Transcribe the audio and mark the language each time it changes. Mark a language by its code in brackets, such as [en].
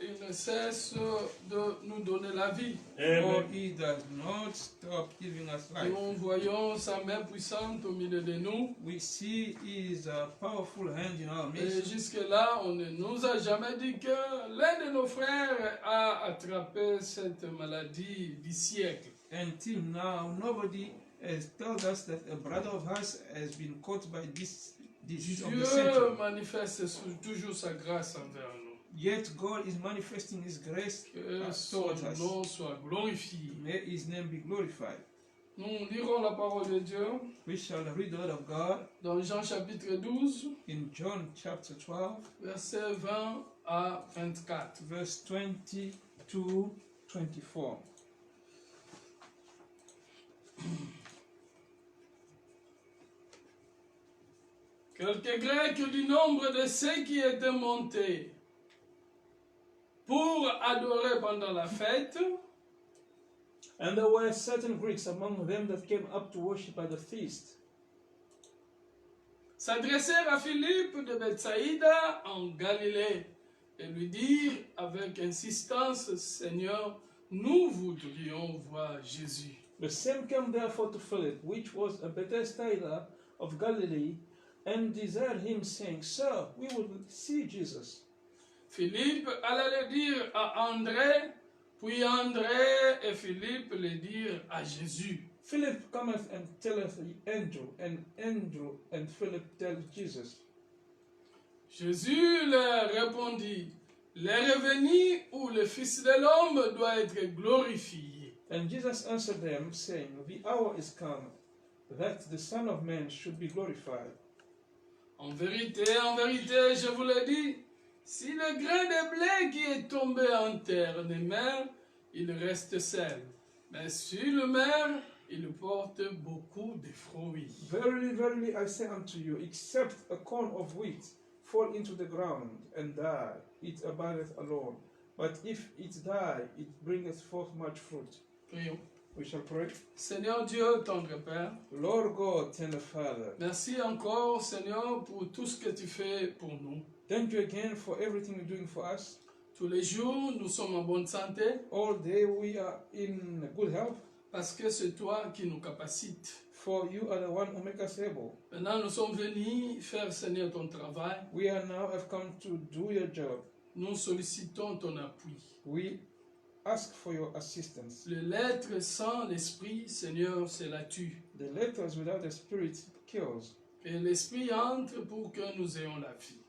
[fr] cesse de nous donner la vie. [en] For [fr] Amen. [en] he does not stop giving us life. [fr] Nous voyons sa main puissante au milieu de nous. [en] We see his powerful hand in our [fr] Et [en] midst. [fr] jusque-là, on ne nous a jamais dit que l'un de nos frères a attrapé cette maladie du siècle. [en] Until now, nobody has told us that a brother of ours has been caught by this disease of the [fr] Dieu [en] century. [fr] manifeste toujours sa grâce envers nous. [en] Yet God is manifesting his grace [fr] Que son [en] towards us. [fr] nom soit glorifié. [en] May his name be glorified. [fr] Nous lirons la parole de Dieu [en] We shall read the word of God [fr] dans Jean chapitre 12, [en] in John chapter 12, [fr] versets 20 à 24. [en] verse 20 to 24. [fr] Quelques Grecs du nombre de ceux qui étaient montés pour adorer pendant la fête [en] And there were certain Greeks among them that came up to worship at the feast, [fr] s'adressèrent à Philippe de Bethsaïda en Galilée et lui dirent avec insistance, Seigneur, nous voudrions voir Jésus. [en] The same came therefore to Philip, which was a Bethsaida of Galilee, and desired him, saying, Sir, we would see Jesus. [fr] Philippe alla le dire à André, puis André et Philippe le dirent à Jésus. [en] Philip cometh and telleth Andrew, and Andrew and Philip tell Jesus. [fr] Jésus leur répondit, l'heure est venue où le Fils de l'homme doit être glorifié. [en] And Jesus answered them, saying, The hour is come, that the Son of Man should be glorified. [fr] En vérité, je vous le dis, si le grain de blé qui est tombé en terre ne meurt, il reste seul. Mais s'il meurt, il porte beaucoup de fruits. [en] Verily, verily, I say unto you, except a corn of wheat fall into the ground and die, it abideth alone. But if it die, it bringeth forth much fruit. [fr] Prions. [en] We shall pray. [fr] Seigneur Dieu, tendre Père, [en] Lord God, tender Father, [fr] merci encore, Seigneur, pour tout ce que tu fais pour nous. [en] thank you again for everything you're doing for us. [fr] Tous les jours, nous sommes en bonne santé [en] All day we are in good health, [fr] parce que c'est toi qui nous capacites. [en] for you are the one who make us able. [fr] Maintenant, nous sommes venus faire, Seigneur, ton travail. [en] We are now have come to do your job. [fr] Nous sollicitons ton appui. [en] We ask for your assistance. [fr] Le l'être sans l'esprit, Seigneur, c'est la tue. [en] The letters without the Spirit kills. [fr] Que l'esprit entre pour que nous ayons la vie.